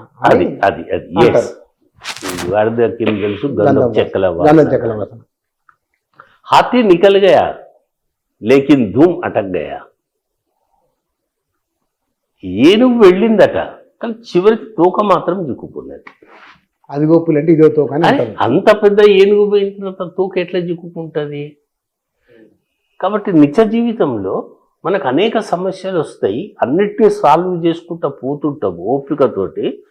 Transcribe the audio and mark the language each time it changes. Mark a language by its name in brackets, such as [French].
[Telugu] అది అది అది ఎస్, గాడిదకేం తెలుసు గంధం చెక్కల వాసన. [Hindi] हाथी निकल गया लेकिन धूम अटक गया. [Telugu] ఏనుగు వెళ్ళిందట కానీ చివరికి తోక మాత్రం చిక్కుకున్నది. అది గోపులంటే ఇదో తోక. అంత పెద్ద ఏనుగు పోయిన తర్వాత తోక ఎట్లా చిక్కుకుంటుంది? కాబట్టి నిత్య జీవితంలో మనకు అనేక సమస్యలు వస్తాయి, అన్నిటినీ సాల్వ్ చేసుకుంటా పోతుంటాం ఓపికతోటి.